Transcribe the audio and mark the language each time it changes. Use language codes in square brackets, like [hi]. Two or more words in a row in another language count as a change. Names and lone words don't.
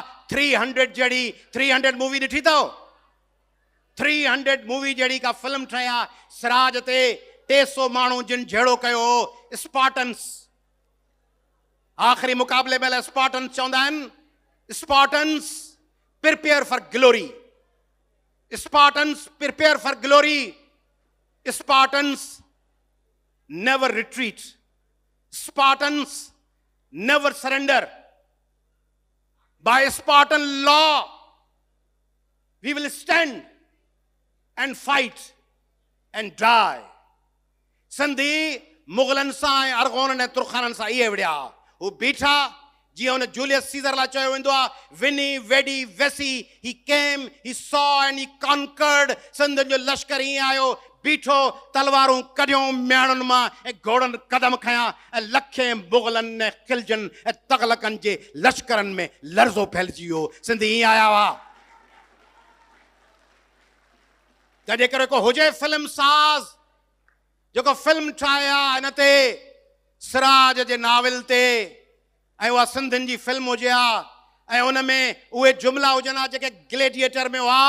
[sd] 300 जहिड़ी 300 मूवी ॾिठी अथव? 300 मूवी जहिड़ी का फिल्म ठहे आहे सिराज ते। 300 माण्हू जिन जहिड़ो कयो हो स्पार्टन्स। आख़िरी मुक़ाबले में स्पार्टन्स चवंदा आहिनि, [en] Spartans prepare for glory, Spartans prepare for glory, Spartans never retreat, Spartans never surrender. By Spartan law we will stand and fight and die. [sd] सिंधी मुग़लनि सां ऐं अरगोननि ऐं तुर्खाननि सां इहे विड़िया। हू बीठा जीअं हुन जूलियस सीज़र लाइ चयो वेंदो आहे, [la] veni vidi vici, [en] he came, he saw and he conquered. [sd] सिंध जो लश्कर ईअं आयो, बीठो, तलवारूं कढियूं म्याणुनि मां ऐं घोड़नि कदम खयां ऐं लखे मुग़लनि ऐं खिलजनि ऐं तग़लकनि जे लश्करनि में लर्ज़ो फैलिजी वियो। सिंधी ईअं आया हुआ। त जेकर को हुजे फिल्म साज़ जेको फिल्म ठाहे आहे हिन ते सिराज जे नाविल ते, ऐं उहा सिंधियुनि जी फिल्म हुजे हा, ऐं उन में उहे जुमला हुजनि हा जेके ग्लेडिएटर में हुआ।